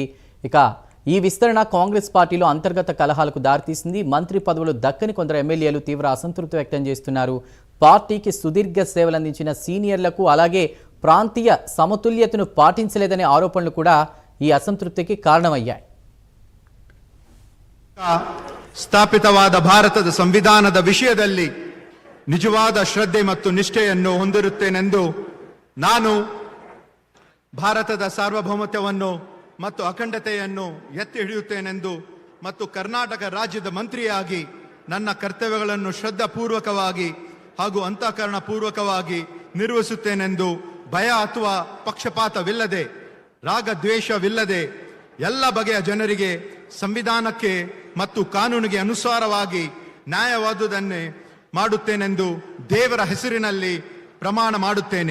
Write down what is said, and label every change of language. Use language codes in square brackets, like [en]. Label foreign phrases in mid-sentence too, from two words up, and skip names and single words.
[te] ఇక ఈ విస్తరణ కాంగ్రెస్ పార్టీలో అంతర్గత కలహాలకు దారితీసింది. మంత్రి పదవులు దక్కని కొందరు ఎమ్మెల్యేలు తీవ్ర అసంతృప్తి వ్యక్తం చేస్తున్నారు. పార్టీకి సుదీర్ఘ సేవలందించిన సీనియర్లకు అలాగే ప్రాంతీయ సమతుల్యతను పాటించలేదనే ఆరోపణలు కూడా ఈ అసంతృప్తికి కారణమయ్యాయి. [kn] ಸ್ಥಾಪಿತವಾದ ಭಾರತದ ಸಂವಿಧಾನದ ವಿಷಯದಲ್ಲಿ ನಿಜವಾದ ಶ್ರದ್ಧೆ ಮತ್ತು ನಿಷ್ಠೆಯನ್ನು ಹೊಂದಿರುತ್ತೇನೆಂದು ನಾನು ಭಾರತದ ಸಾರ್ವಭೌಮತ್ವವನ್ನು ಮತ್ತು ಅಖಂಡತೆಯನ್ನು ಎತ್ತಿ ಹಿಡಿಯುತ್ತೇನೆಂದು ಮತ್ತು ಕರ್ನಾಟಕ ರಾಜ್ಯದ ಮಂತ್ರಿಯಾಗಿ ನನ್ನ ಕರ್ತವ್ಯಗಳನ್ನು ಶ್ರದ್ಧಾಪೂರ್ವಕವಾಗಿ ಹಾಗೂ ಅಂತಃಕರಣಪೂರ್ವಕವಾಗಿ ನಿರ್ವಹಿಸುತ್ತೇನೆಂದು ಭಯ ಅಥವಾ ಪಕ್ಷಪಾತವಿಲ್ಲದೆ ರಾಗದ್ವೇಷವಿಲ್ಲದೆ ಎಲ್ಲ ಬಗೆಯ ಜನರಿಗೆ ಸಂವಿಧಾನಕ್ಕೆ ಮತ್ತು ಕಾನೂನಿಗೆ ಅನುಸಾರವಾಗಿ ನ್ಯಾಯವಾದುದನ್ನೇ ಮಾಡುತ್ತೇನೆಂದು ದೇವರ ಹೆಸರಿನಲ್ಲಿ ಪ್ರಮಾಣ ಮಾಡುತ್ತೇನೆ.